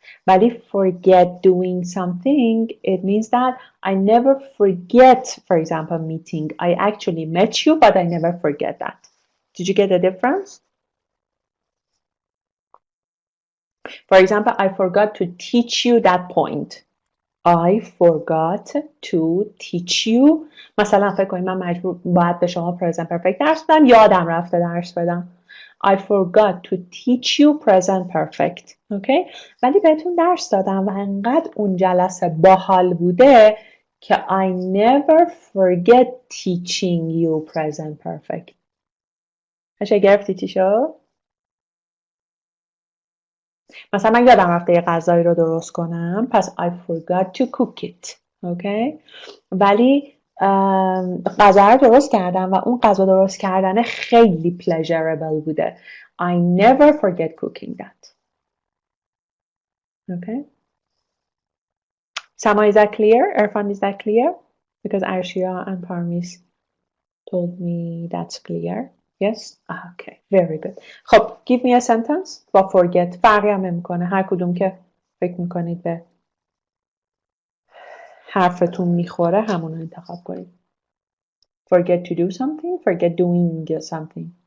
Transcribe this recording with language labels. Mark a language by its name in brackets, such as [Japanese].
[English] But if forget doing something, it means that I never forget, for example, meeting. I actually met you, but I never forget that. Did you get the difference? For example, I forgot to teach you that point. I forgot to teach you. [Persian] مثلا فکر کنید من مجبور باید به شما present perfect درس بدم، یادم رفته درس بدم. [English] I forgot to teach you present perfect. Okay? [Persian] ولی بهتون درس دادم و انقدر اون جلسه باحال بوده که [English] I never forget teaching you present perfect. [Persian] باشه گرفتی چی شد؟ مثلا من یادم رفته یه غذایی رو درست کنم پس [English] I forgot to cook it. [Persian] اوکی؟ ولی غذا رو درست کردم و اون غذا درست کردن خیلی pleasurable بوده. [English] I never forget cooking that. Okay. Sama, is that clear? Irfan, is that clear? Because Arshia and Parmis told me that's clear. Yes? Okay, very good. خب, give me a sentence. [Persian] با forget فرقی هم نمیکنه. هر کدوم که فکر میکنید به حرفتون میخوره همون رو انتخاب کنید. [English] Forget to do something, forget doing something.